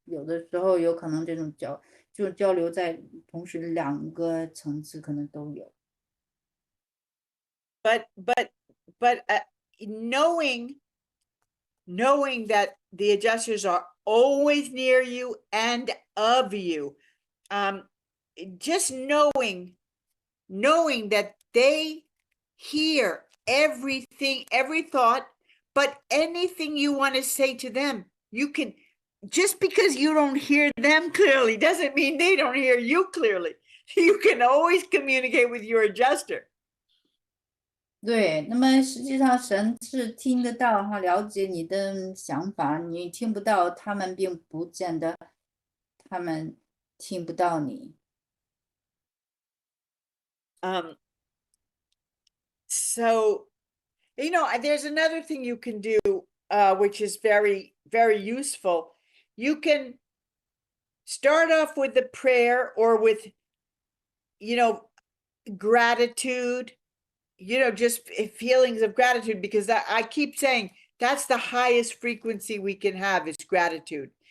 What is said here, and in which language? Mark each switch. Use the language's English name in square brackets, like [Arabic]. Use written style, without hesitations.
[Chinese] 有的时候有可能这种交流在同时2个层次可能都有。 [English] But knowing that the adjusters are always near you and of you, just knowing that they hear everything, every thought, but anything you want to say to them, you can just because you don't hear them clearly doesn't mean they don't hear you clearly. You can always communicate with your adjuster. [Chinese] 对，那么实际上神是听得到哈，了解你的想法，你听不到，他们并不见得，他们听不到你。 [English] So, you know, there's another thing you can do, which is very, very useful. You can start off with the prayer or with, you know, gratitude, you know, just feelings of gratitude, because I keep saying that's the highest frequency we can have is gratitude.